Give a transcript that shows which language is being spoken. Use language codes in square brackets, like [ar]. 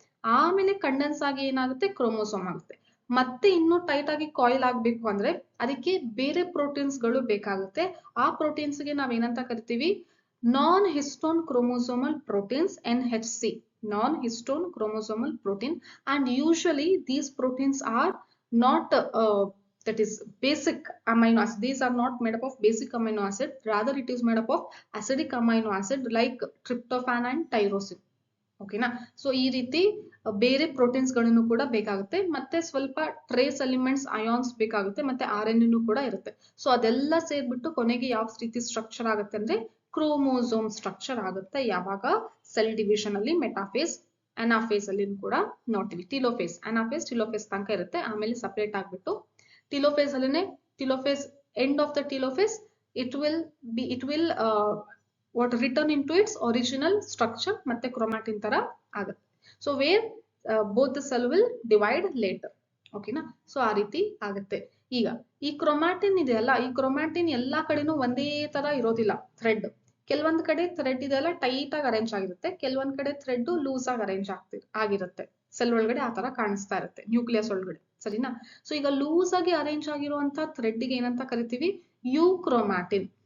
[kn] ಆಮೇಲೆ ಕಂಡೆನ್ಸ್ ಆಗಿ ಏನಾಗುತ್ತೆ? ಕ್ರೋಮೋಸೋಮ್ ಆಗುತ್ತೆ. ಮತ್ತೆ ಇನ್ನು ಟೈಟ್ ಆಗಿ ಕಾಯಿಲ್ ಆಗ್ಬೇಕು ಅಂದ್ರೆ ಅದಕ್ಕೆ ಬೇರೆ ಪ್ರೋಟೀನ್ಸ್ ಗಳು ಬೇಕಾಗುತ್ತೆ. ಆ ಪ್ರೋಟೀನ್ಸ್ ಗೆ ನಾವ್ ಏನಂತ ಕರಿತೀವಿ? ನಾನ್ histone chromosomal proteins, NHC, non-histone chromosomal protein. [en] And usually these proteins are not that is basic amino acid. These are not made up of basic amino acid, rather it is made up of acidic amino acid like tryptophan and tyrosine. [kn] ಓಕೆನಾ? So ಈ ರೀತಿ ಬೇರೆ proteins ಗಳನ್ನು ಕೂಡ ಬೇಕಾಗುತ್ತೆ. ಮತ್ತೆ ಸ್ವಲ್ಪ trace elements, ions ಬೇಕಾಗುತ್ತೆ. ಮತ್ತೆ RNA ಕೂಡ ಇರುತ್ತೆ. ಸೊ ಅದೆಲ್ಲ ಸೇರ್ಬಿಟ್ಟು ಕೊನೆಗೆ ಯಾವ ರೀತಿ ಸ್ಟ್ರಕ್ಚರ್ ಆಗುತ್ತೆ ಅಂದ್ರೆ ಕ್ರೋಮೋಸೋಮ್ ಸ್ಟ್ರಕ್ಚರ್ ಆಗುತ್ತೆ. ಯಾವಾಗ? ಸೆಲ್ ಡಿವಿಷನ್ ಅಲ್ಲಿ ಮೆಟಾಫೇಸ್, ಅನಾಫೇಸ್ ಅಲ್ಲಿ ಕೂಡ ನೋಡ್ತೀವಿ. ಟಿಲೋಫೇಸ್, ಅನಾಫೇಸ್, ಟಿಲೋಫೇಸ್ ತನಕ ಇರುತ್ತೆ. ಆಮೇಲೆ ಸಪರೇಟ್ ಆಗ್ಬಿಟ್ಟು ಟಿಲೋಫೇಸ್ ಅಲ್ಲಿನೇ, ಟಿಲೋಫೇಸ್ [en] end of the telophase it will what return into its original structure [kn] ಮತ್ತೆ chromatin ತರ ಆಗುತ್ತೆ. [en] So where both the cell will divide later. [kn] ಓಕೆನಾ? ಸೊ ಆ ರೀತಿ ಆಗುತ್ತೆ. ಈಗ ಈ ಕ್ರೊಮ್ಯಾಟಿನ್ ಇದೆಯಲ್ಲ, ಈ ಕ್ರೊಮ್ಯಾಟಿನ್ ಎಲ್ಲಾ ಕಡೆನೂ ಒಂದೇ ತರ ಇರೋದಿಲ್ಲ. ಥ್ರೆಡ್ ಕೆಲವೊಂದ್ ಕಡೆ ಥ್ರೆಡ್ ಇದೆಲ್ಲ ಟೈಟ್ ಆಗಿ ಅರೇಂಜ್ ಆಗಿರುತ್ತೆ, ಕೆಲವೊಂದ್ ಕಡೆ ಥ್ರೆಡ್ ಲೂಸ್ ಆಗಿ ಅರೇಂಜ್ ಆಗಿರುತ್ತೆ. ಸೆಲ್ ಒಳಗಡೆ ಆ ತರ ಕಾಣಿಸ್ತಾ ಇರುತ್ತೆ ನ್ಯೂಕ್ಲಿಯಸ್ ಒಳಗಡೆ, ಸರಿನಾ? ಸೊ ಈಗ ಲೂಸ್ ಆಗಿ ಅರೇಂಜ್ ಆಗಿರುವಂತ ಥ್ರೆಡ್ ಗೆ ಏನಂತ ಕರಿತೀವಿ? ಯೂಕ್ರೊಮ್ಯಾಟಿನ್.